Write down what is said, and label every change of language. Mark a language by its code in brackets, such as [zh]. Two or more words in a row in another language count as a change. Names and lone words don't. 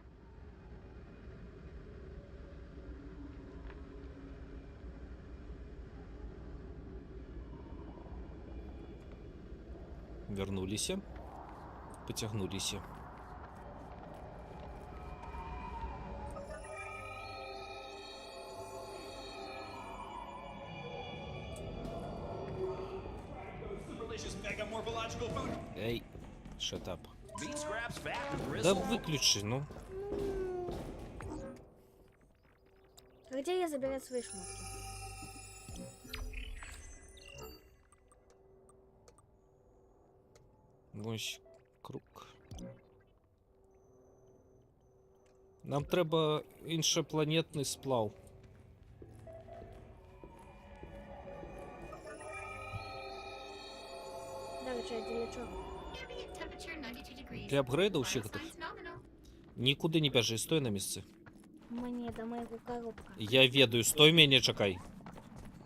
[ru] Вернулись. Потягнулись. [en] Delicious mega morphological food. Эй, shut up. Meat scraps, fat, and [ru] Да [en] gristle. [ru] выключи, ну. Где я забирать свои шмотки? [uk] Ось круг. Нам треба іншопланетний сплав. [ru] Да, вы что, для чего? [en] Ambient temperature 92 degrees. [ru] Для апгрейда [en] Vital [uk] усіх тих. [en] signs nominal. [uk] Нікуди не біжи, стой на місці. [ru] Мне до моего коробка. [uk] Я ведаю, стой мене чекай.